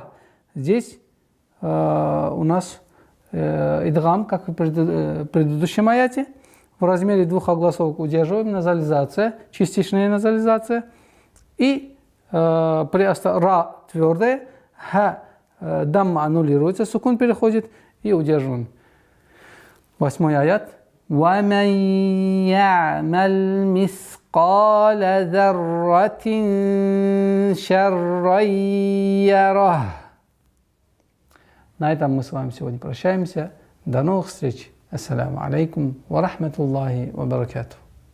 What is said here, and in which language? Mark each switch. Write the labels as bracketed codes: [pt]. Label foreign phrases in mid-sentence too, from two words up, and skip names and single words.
[ru] Здесь у нас идгам, как в предыдущем аяте. В размере двух огласовок удерживаем, назализация, частичная назализация. И ра твердая, ха дамма аннулируется, сукун переходит и удерживаем. 8 аят. [ar] وَمَنْ يَعْمَلْ مِثْقَالَ ذَرَّةٍ شَرًّا يَرَهُ. [ru] На этом мы с вами сегодня прощаемся. До новых встреч. [ar] السلام عليكم ورحمة الله وبركاته.